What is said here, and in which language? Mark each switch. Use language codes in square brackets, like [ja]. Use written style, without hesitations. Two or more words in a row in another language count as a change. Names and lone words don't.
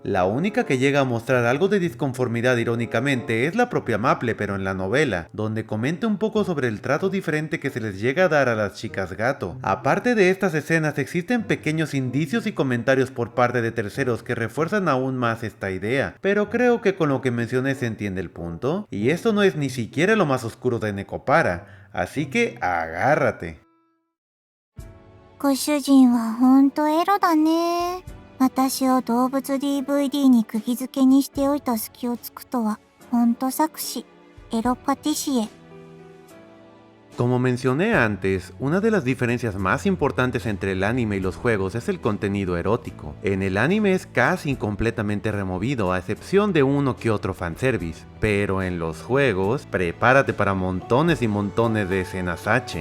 [es] La única que llega a mostrar algo de disconformidad irónicamente es la propia Maple, pero en la novela, donde comenta un poco sobre el trato diferente que se les llega a dar a las chicas gato. Aparte de estas escenas, existen pequeños indicios y comentarios por parte de terceros que refuerzan aún más esta idea, pero creo que con lo que mencioné se entiende el punto, y esto no es ni siquiera lo más oscuro de Nekopara, así que agárrate. [ja] ご主人はほんとエロだね。私を動物 DVD に釘付けにしておいた隙をつくとはほんと作詞。エロパティシエ。 [es] Como mencioné antes, una de las diferencias más importantes entre el anime y los juegos es el contenido erótico. En el anime es casi completamente removido, a excepción de uno que otro fanservice, pero en los juegos, prepárate para montones y montones de escenas H.